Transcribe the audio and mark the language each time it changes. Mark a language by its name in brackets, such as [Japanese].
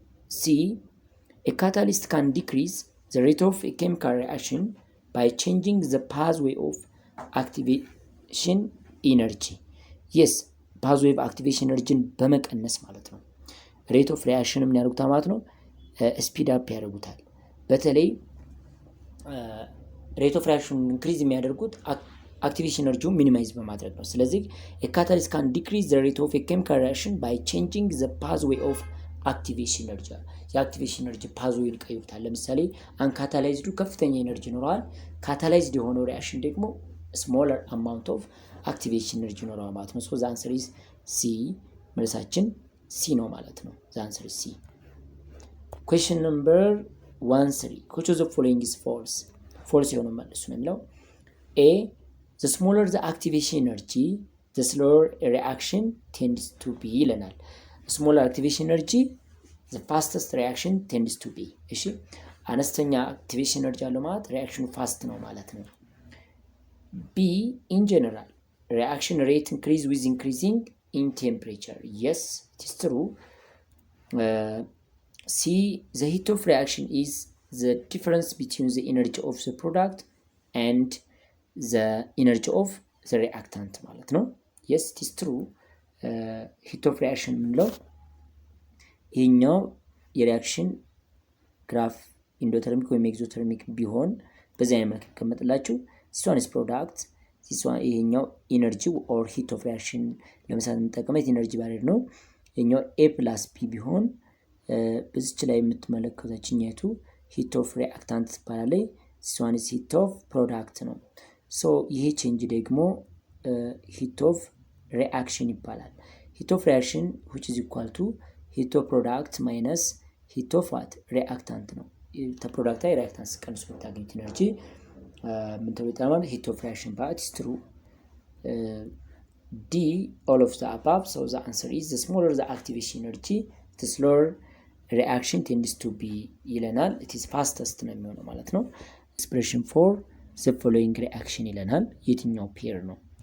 [English] ሲ a catalyst can decrease the rate of a chemical reaction by changing the pathway of activation energy. yes pathway of activation energy [Amharic] በመቀነስ ማለት ነው። ሬት ኦፍ ሪአክሽን ምን ያደርጉታል ማለት ነው? ስፒድ አፕ ያደርጉታል። በተለይ ሬት ኦፍ ሪአክሽን ኢንክሪዝ የሚያደርጉት አክቲቬሽን ኤነርጂውን ሚኒማይዝ በማድረግ ነው። ስለዚህ [English] a catalyst can decrease the rate of a chemical reaction by changing the pathway of activation energy. [Amharic] የአክቲቬሽን ኤነርጂ ፓዝዌይን ይቀይሩታል። ለምሳሌ አንካታላይዝዱ ከፍተኛ ኤነርጂ ይኖረዋል። ካታላይዝድ የሆነው ሪአክሽን ደግሞ ስሞለር አማውንት ኦፍ አክቲቬሽን ኤነርጂ ይኖረዋል ማለት ነው። ሶ ዘ አንሰር ኢዝ ሲ። መልሳችን ሲ ነው ማለት ነው። ዘ አንሰር ኢዝ ሲ። ኩዌስችን ነምበር 13 [English] which of the following is false? ፎልስ የሆነው መልሱ ነው የሚለው ኤ the smaller the activation energy the slower reaction tends to be ይለናል። smaller activation energy the fastest reaction tends to be። [Amharic] እሺ አነስተኛ አክቲቬሽን ኤነርጂ ያለው ማለት ሪአክሽኑ ፋስት ነው ማለት ነው። [English] ቢ in general reaction rate increase with increasing in temperature. yes it is true. C the heat of reaction is the difference between the energy of the product and the energy of the reactant ማለት ነው። yes it is true. [Amharic] heat of reaction ምንለው ይሄኛው የሪአክሽን ግራፍ ኢንዶተርሚክ ወይም ኤግዞተርሚክ ቢሆን በዚህ አይነት መልክ ከመጥላችሁ [English] this one is product [Amharic] ይሄኛው ኢነርጂ ኦር ሂት ኦፍ ሪአክሽን ለምሳሌ የምንጠቀመው ኢነርጂ ባሬድ ነው። ይሄኛው ኤ ፕላስ ፒ ቢሆን በዚች ላይ የምትመለከቱኝቱ ሂት ኦፍ ሪአክታንት ትባላለች። this one is ሂት ኦፍ ፕሮዳክት ነው። ሶ ይሄ ቼንጅ ደግሞ ሂት ኦፍ ሪአክሽን ይባላል። ሂት ኦፍ ሪአክሽን [English] which is equal to [Amharic] ሂት ኦፍ ፕሮዳክት ማይነስ ሂት ኦፍ ዋት ሪአክታንት ነው። ተፕሮዳክት ላይ ሪአክታንት ስቀንሱ የምታገኙት ኢነርጂ ምን ተብሎ ይጠራል? [English] ሂት ኦፍ ሪአክሽን ባት ኢዝ ትሩ። D all of the above, so the answer is the smaller the activation energy the slower reaction tends to be ይለናል። it is fastest ነው የሚሆነው ማለት ነው። expression for the following reaction ይለናል። [Amharic] የትኛው ፔር ነው?